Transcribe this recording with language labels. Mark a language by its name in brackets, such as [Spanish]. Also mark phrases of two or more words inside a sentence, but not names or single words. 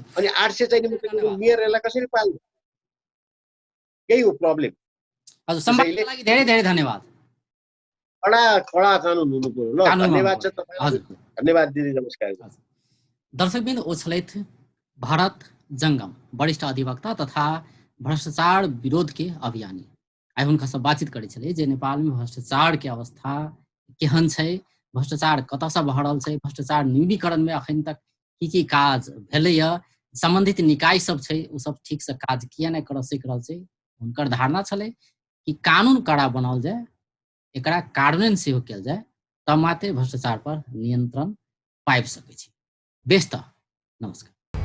[Nepali] अनि 800 चाहिँ मेयरहरूलाई कसरी पाल्ने यही हो प्रब्लम हजुर सम्वादको लागि धेरै धेरै धन्यवाद कडा कानुन हुनु पर्यो ल धन्यवाद छ तपाईलाई धन्यवाद दिदी नमस्कार [Maithili] दर्शकबिन ओछलैथ भारत जंगम वरिष्ठ अधिवक्ता तथा भ्रष्टाचार विरोध के अभियानी आई हुनका सब बातचीत करै छलै जे नेपाल में भ्रष्टाचार के अवस्था केहन छै भ्रष्टाचार कतसँ बढ़ल छै भ्रष्टाचार न्यूनीकरण में अखन तक की काज भेलैय संबंधित निकाय सब छै उ सब ठीक से काज किया नहीं कर सक रहल छै हुनकर धारणा छलै कि कानून कड़ा बनाओल जाए एकरा कार्यान्वयन सेहो कयल जाय तब मात्रै भ्रष्टाचार पर नियन्त्रण पाबि सकै छी। बेस त नमस्कार।